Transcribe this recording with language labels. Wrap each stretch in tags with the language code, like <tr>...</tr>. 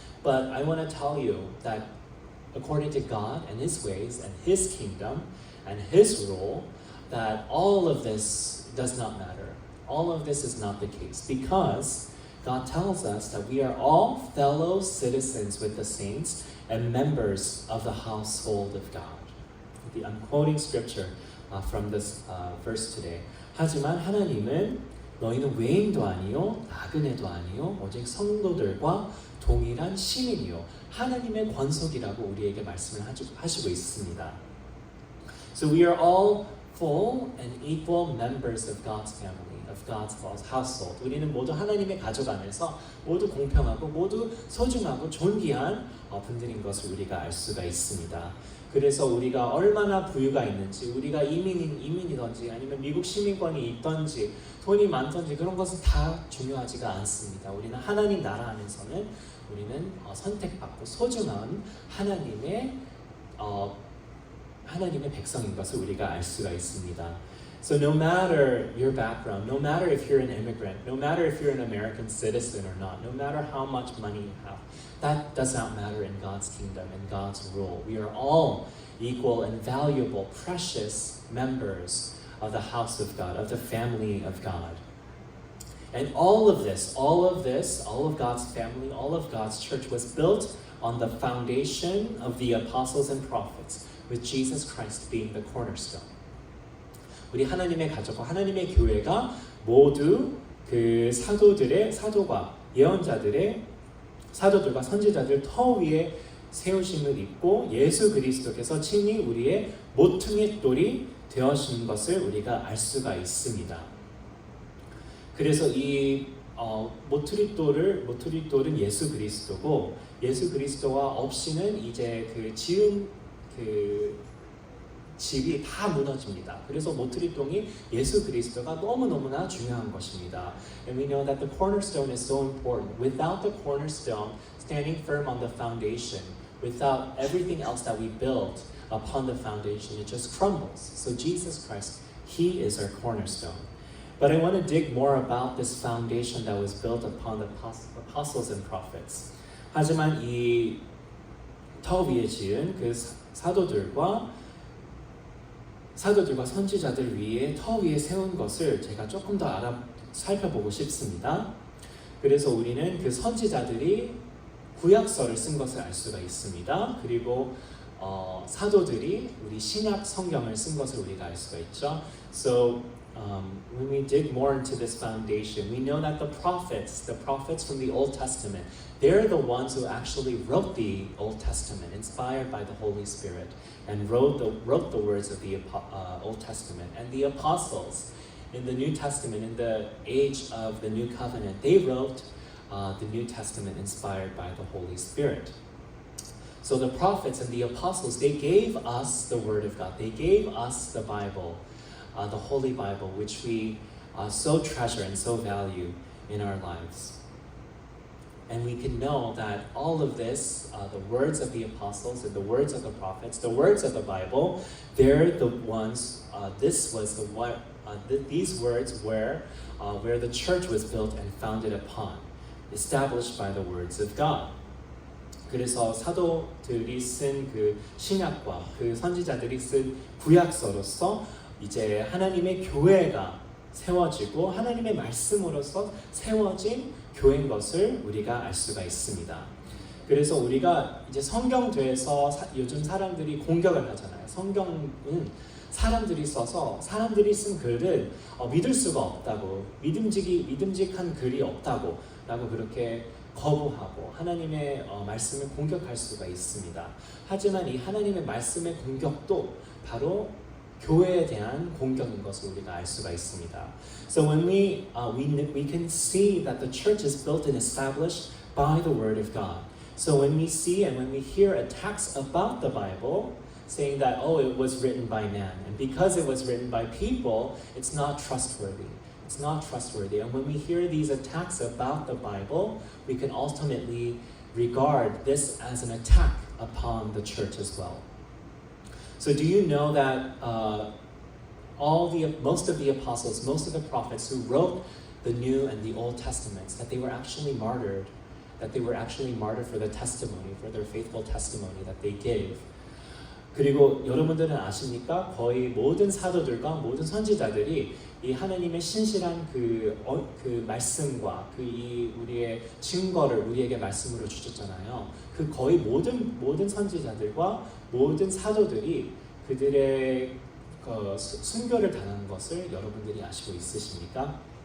<en>But I want to tell you that according to God and His ways and His kingdom and His rule, that all of this does not matter. All of this is not the case because God tells us that we are all fellow citizens with the saints and members of the household of God. I'm quoting scripture from this verse today.</en> <ko>하지만 하나님은 너희는 외인도 아니요 나그네도 아니요 오직 성도들과 동일한 시민이요 하나님의 권속이라고 우리에게 말씀을 하시고 있습니다.</ko> <en>So we are all full and equal members of God's family, of God's household.</en> <ko>우리는 모두 하나님의 가족 안에서 모두 공평하고 모두 소중하고 존귀한 분들인 것을 우리가 알 수가 있습니다. 그래서 우리가 얼마나 부유가 있는지, 우리가 이민이든지 아니면 미국 시민권이 있든지 돈이 많든지 그런 것은 다 중요하지가 않습니다. 우리는 하나님 나라 안에서는 우리는 선택받고 소중한 하나님의 백성인 것을 우리가 알 수가 있습니다.</ko> <en>So no matter your background, no matter if you're an immigrant, no matter if you're an American citizen or not, no matter how much money you have, that does not matter in God's kingdom and God's rule. We are all equal and valuable, precious members of the house of God, of the family of God. And all of God's family, all of God's church was built on the foundation of the apostles and prophets, with Jesus Christ being the cornerstone.</en> <ko>우리 하나님의 가족과 하나님의 교회가 모두 그 사도들과 선지자들 터 위에 세우심을 입고 예수 그리스도께서 친히 우리의 모퉁이 돌이 되어신 것을 우리가 알 수가 있습니다. 그래서 이 모퉁이돌은 예수 그리스도고 예수 그리스도와 없이는 이제 그 지은 집이 다 무너집니다. 그래서 모퉁이돌이 예수 그리스도가 너무너무나 중요한 것입니다.</ko> <en>And we know that the cornerstone is so important. Without the cornerstone standing firm on the foundation, without everything else that we build upon the foundation, it just crumbles. So Jesus Christ, He is our cornerstone. But I want to dig more about this foundation that was built upon the apostles and prophets.</en> <ko>하지만 이 터 위에 지은 그 사도들과 선지자들 위에 터 위에 세운 것을 제가 조금 더 살펴보고 싶습니다. 그래서 우리는 그 선지자들이 구약서를 쓴 것을 알 수가 있습니다. 그리고 사도들이 우리 신약 성경을 쓴 것을 우리가 알 수가 있죠.</ko> <en>So when we dig more into this foundation, we know that the prophets from the Old Testament, they're the ones who actually wrote the Old Testament, inspired by the Holy Spirit, and wrote the words of the Old Testament. And the apostles in the New Testament, in the age of the New Covenant, they wrote the New Testament inspired by the Holy Spirit. So the prophets and the apostles, they gave us the Word of God. They gave us the Bible, the Holy Bible, which we so treasure and so value in our lives. And we can know that all of this, the words of the apostles and the words of the prophets, the words of the Bible, they're the ones. These words were where the church was built and founded upon, established by the words of God.</en> <ko>그래서 사도들이 쓴 그 신약과 그 선지자들이 쓴 구약서로서 이제 하나님의 교회가 세워지고 하나님의 말씀으로서 세워진 교회인 것을 우리가 알 수가 있습니다. 그래서 우리가 이제 성경대에서 요즘 사람들이 공격을 하잖아요. 성경은 사람들이 써서 사람들이 쓴 글은 믿을 수가 없다고, 믿음직한 글이 없다고 라고 그렇게 거부하고 하나님의 말씀을 공격할 수가 있습니다. 하지만 이 하나님의 말씀의 공격도 바로 교회에 대한 공격인 것을 우리가 알 수가 있습니다.</ko> <en>So when we can see that the church is built and established by the word of God. So when we see and when we hear attacks about the Bible, saying that it was written by man, and because it was written by people, it's not trustworthy. It's not trustworthy. And when we hear these attacks about the Bible, we can ultimately regard this as an attack upon the church as well. So do you know that most of the apostles, most of the prophets who wrote the New and the Old Testaments, that they were actually martyred, for the testimony, for their faithful testimony that they gave.</en> <ko>그리고 여러분들은 아십니까? 거의 모든 사도들과 모든 선지자들이 이 하나님의 신실한 그 말씀과 우리의 증거를 우리에게 말씀으로 주셨잖아요. 그 거의 모든 선지자들과 모든 사도들이 그들의 순교를 당한 것을 여러분들이 아시고 있으십니까?</ko>